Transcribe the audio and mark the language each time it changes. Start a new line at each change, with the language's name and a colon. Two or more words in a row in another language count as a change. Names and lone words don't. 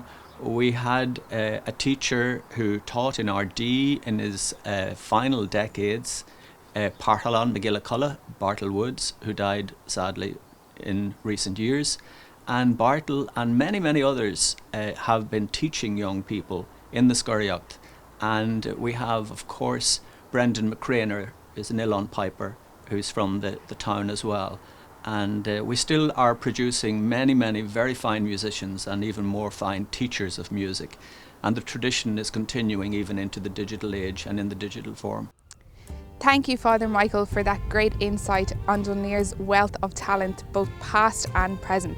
English: We had a teacher who taught in RD in his final decades, Parhalan McGillicuddy, Bartle Woods, who died sadly in recent years. And Bartle and many, many others have been teaching young people in the Scurriocht. And we have, of course, Brendan McCraner is an uilleann piper who's from the town as well. And we still are producing many, many very fine musicians and even more fine teachers of music. And the tradition is continuing even into the digital age and in the digital form. Thank you, Father Michael, for that great insight on Dunleer's wealth of talent, both past and present.